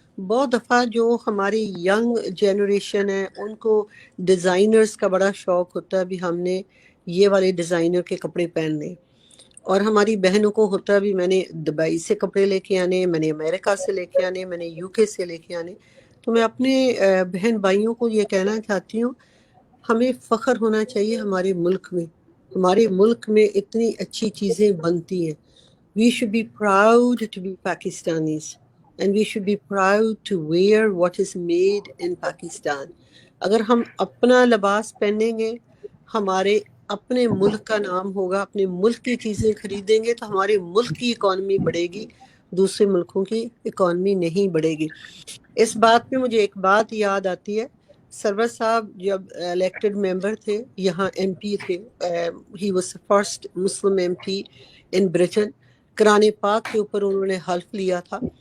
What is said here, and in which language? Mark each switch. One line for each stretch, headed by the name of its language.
Urdu: بہت دفعہ جو ہماری ینگ جنریشن ہے ان کو ڈیزائنرز کا بڑا شوق ہوتا ہے، بھی ہم نے یہ والے ڈیزائنر کے کپڑے پہننے، اور ہماری بہنوں کو ہوتا ہے بھی میں نے دبئی سے کپڑے لے کے آنے، میں نے امریکہ سے لے کے آنے، میں نے یو کے سے لے کے آنے. تو میں اپنے بہن بھائیوں کو یہ کہنا چاہتی ہوں، ہمیں فخر ہونا چاہیے ہمارے ملک میں، ہمارے ملک میں اتنی اچھی چیزیں بنتی ہیں.
English: We should be proud to be Pakistanis and we should be proud to wear what is made in Pakistan.
Urdu: اگر ہم اپنا لباس پہنیں گے، ہمارے اپنے ملک کا نام ہوگا, اپنے ملک کی چیزیں خریدیں گے تو ہمارے ملک کی اکانومی بڑھے گی, دوسرے ملکوں کی اکانومی نہیں بڑھے گی. اس بات پہ مجھے ایک بات یاد آتی ہے, سرور صاحب جب الیکٹڈ ممبر تھے, یہاں ایم پی تھے,
English: he was first Muslim M P in Britain,
Urdu: قرآن پاک کے اوپر انہوں نے حلف لیا تھا.